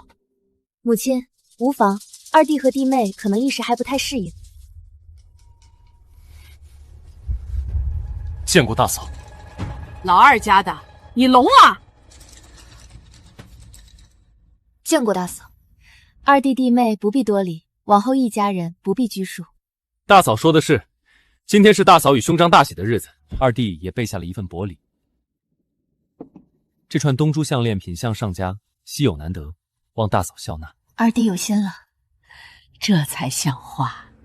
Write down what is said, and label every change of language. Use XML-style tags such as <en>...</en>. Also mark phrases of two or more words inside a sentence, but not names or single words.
<zh>母親，無妨，二弟和弟妹可能一時還不太適應。見過大嫂。老二家的，你聾啊？見過大嫂。二弟弟妹不必多禮，往後一家人不必拘束。大嫂說的是，今天是大嫂與兄長大喜的日子，二弟也備下了一份薄禮。這串東珠項鏈品相上佳，稀有難得，望大嫂笑納。二弟有心了，這才像話。</zh>